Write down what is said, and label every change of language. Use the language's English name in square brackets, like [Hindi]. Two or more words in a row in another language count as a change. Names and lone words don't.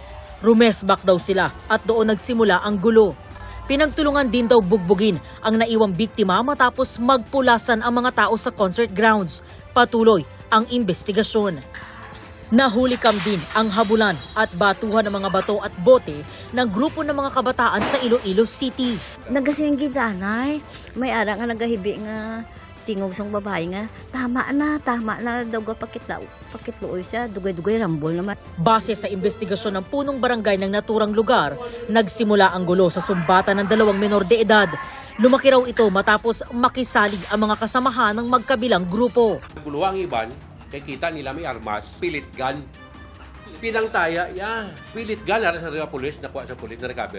[Filipino] Rumesbak daw sila at doon nagsimula ang gulo. Pinagtulungan din daw bugbugin ang naiwang biktima matapos magpulasan ang mga tao sa concert grounds. Patuloy ang investigasyon. Nahulikam din ang habulan at batuhan ng mga bato at bote ng grupo ng mga kabataan sa Iloilo City. [Hiligaynon] Nagasinggi danay, may ara nga nagahibi nga tingog sang babae nga, tama na daw pakitluoy siya, dugay-dugay rambol naman. [Filipino] Base sa investigasyon ng punong barangay ng naturang lugar, nagsimula ang gulo sa sumbatan ng 2 menor de edad. Lumaki raw ito matapos makisalig ang mga kasamahan ng magkabilang grupo. [Hiligaynon] Gulo ang iban, kaya kita nila may armas, pilit gun. Pinangtaya, pilit gun, nara sa pulis, nakuha sa pulis, na-recover.